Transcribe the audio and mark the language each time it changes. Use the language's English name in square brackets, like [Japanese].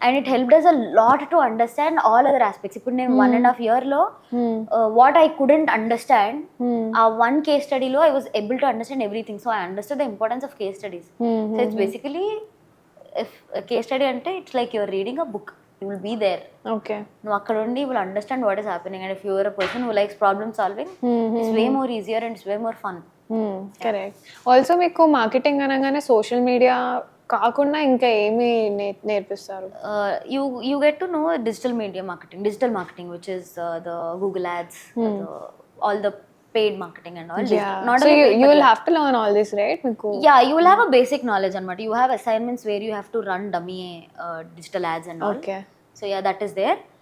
[English] And it helped us a lot to understand all other aspects. Ippudu nenu 1.5 year lo what I couldn't understand, one case study lo I was able to understand everything. So I understood the importance of case studies. So it's basically, if a case study ante, it's like you're reading a book. You will be there. నువ్వు అక్కడ ఉండి you will understand what is happening. And if you are a person who likes problem solving, it's way more easier and it's way more fun. Correct. [Telugu] Also మీకు marketing అనగానే social media కాకుండా ఇంకా ఏమి నేర్పిస్తారు? [English] You get to know digital media marketing, digital marketing, which is the Google ads, all the paid marketing and all. Not so you will have to learn all this, right? Yeah, you will have a basic knowledge anamata. You have assignments where you have to run dummy digital ads and all. So yeah, that is there.